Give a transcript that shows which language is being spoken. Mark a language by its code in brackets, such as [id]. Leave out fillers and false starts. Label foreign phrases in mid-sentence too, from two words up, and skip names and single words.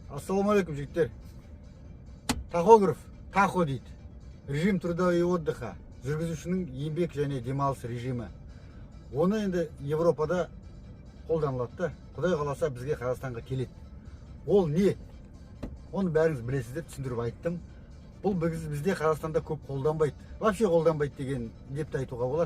[kk] Ассалаумалейкум, жігіттер. Тахограф, тахо дейді. [ru] Режим труда и отдыха. [kk] Жүргізушінің еңбек және демалыс режимі. Оны енді Европада қолданылады. Құдай қаласа бізге Қазақстанға келеді. Ол не? Оны бәріңіз білесіздер, түсіндіріп айттым. Бұл бізде Қазақстанда көп қолданбайды. Вообще қолданбайды деген деп айтуға болады.